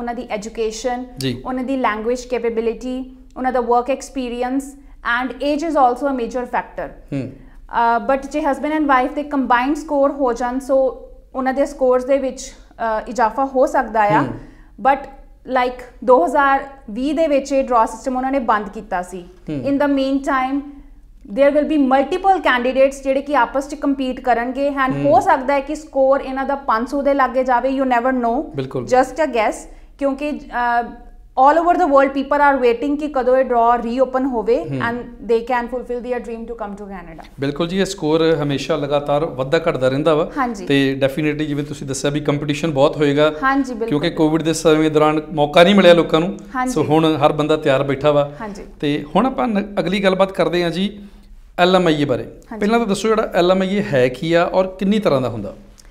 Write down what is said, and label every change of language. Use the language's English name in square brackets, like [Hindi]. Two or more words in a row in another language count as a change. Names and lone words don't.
[Punjabi] ਉਹਨਾਂ ਦੀ ਐਜੂਕੇਸ਼ਨ, ਉਹਨਾਂ ਦੀ [English] language capability, [Punjabi] ਉਹਨਾਂ ਦਾ [English] work experience and age is also a major factor. [Punjabi] ਬਟ ਜੇ [English] husband and wife [Punjabi] ਦੇ [English] combined score [Punjabi] ਹੋ ਜਾਣ ਸੋ ਉਹਨਾਂ ਦੇ ਸਕੋਰਸ ਦੇ ਵਿੱਚ ਇਜ਼ਾਫਾ ਹੋ ਸਕਦਾ ਆ। ਬਟ ਲਾਈਕ 2020 ਦੇ ਵਿੱਚ ਇਹ ਡਰਾ ਸਿਸਟਮ ਉਹਨਾਂ ਨੇ ਬੰਦ ਕੀਤਾ ਸੀ। [English] in the mean time there will be multiple candidates [Punjabi] ਜਿਹੜੇ ਕਿ ਆਪਸ ਚ compete ਕਰਨਗੇ ਐਂਡ ਹੋ ਸਕਦਾ ਹੈ ਕਿ ਸਕੋਰ ਇਹਨਾਂ ਦਾ 500 ਦੇ ਲਾਗੇ ਜਾਵੇ। [English] you never know, just a guess, ਕਿਉਂਕਿ all over the world people are waiting [Punjabi] ਕਿ ਕਦੋਂ ਇਹ draw reopen ਹੋਵੇ [English] and they can fulfill their dream to come to Canada। [Punjabi] ਬਿਲਕੁਲ ਜੀ, ਇਹ ਸਕੋਰ ਹਮੇਸ਼ਾ ਲਗਾਤਾਰ ਵੱਧਦਾ ਘਟਦਾ ਰਹਿੰਦਾ ਵਾ ਤੇ ਡੈਫੀਨੇਟਲੀ ਜਿਵੇਂ ਤੁਸੀਂ ਦੱਸਿਆ ਵੀ ਕੰਪੀਟੀਸ਼ਨ ਬਹੁਤ ਹੋਏਗਾ ਕਿਉਂਕਿ ਕੋਵਿਡ ਦੇ ਸਮੇਂ ਦੌਰਾਨ ਮੌਕਾ ਨਹੀਂ ਮਿਲਿਆ ਲੋਕਾਂ ਨੂੰ। ਸੋ ਹੁਣ ਹਰ ਬੰਦਾ ਤਿਆਰ ਬੈਠਾ ਵਾ। ਤੇ ਹੁਣ ਆਪਾਂ ਅਗਲੀ ਗੱਲਬਾਤ ਕਰਦੇ ਹਾਂ ਜੀ LMIA ਬਾਰੇ। ਪਹਿਲਾਂ ਤਾਂ ਦੱਸੋ ਜਿਹੜਾ LMIA ਹੈ ਕੀ ਆ ਔਰ ਕਿੰਨੀ ਤਰ੍ਹਾਂ ਦਾ ਹੁੰਦਾ?